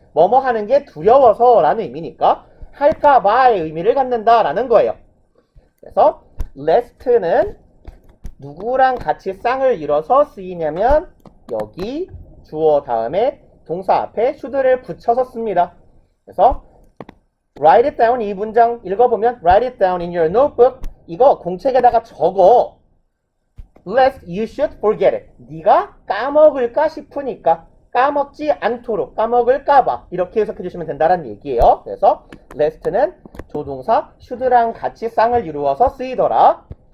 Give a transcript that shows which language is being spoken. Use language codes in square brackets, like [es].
[ko] 뭐뭐 하는 게 두려워서 라는 의미니까 할까봐의 의미를 갖는다 라는 거예요. 그래서 lest는 누구랑 같이 쌍을 이뤄서 쓰이냐면 여기 주어 다음에 동사 앞에 should를 붙여서 씁니다. 그래서 [en] write it down, [ko] 이 문장 읽어보면 [en] write it down in your notebook, [ko] 이거 공책에다가 적어. [en] lest you should forget it, [ko] 네가 까먹을까 싶으니까 까먹지 않도록, 까먹을까봐 이렇게 해석해 주시면 된다는 얘기예요. 그래서 lest는 조동사 should랑 같이 쌍을 이루어서 쓰이더라.